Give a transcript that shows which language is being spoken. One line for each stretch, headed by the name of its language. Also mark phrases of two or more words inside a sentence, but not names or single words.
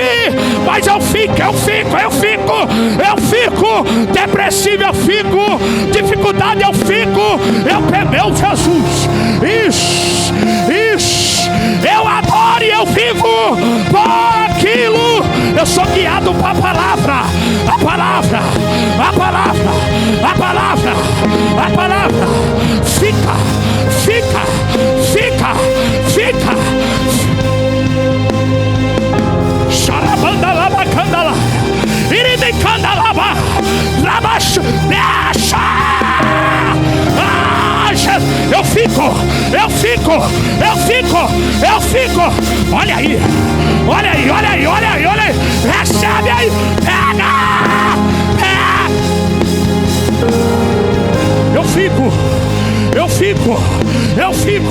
Portuguese: Mas eu fico depressivo, eu fico, dificuldade eu fico, meu Jesus, isso, eu adoro e eu vivo por aquilo. Eu sou guiado para a palavra. Fica. Xarabanda lava candala, irime candalaba, labaixo, deixa. Eu fico. Olha aí. Recebe aí. Pega. Eu fico.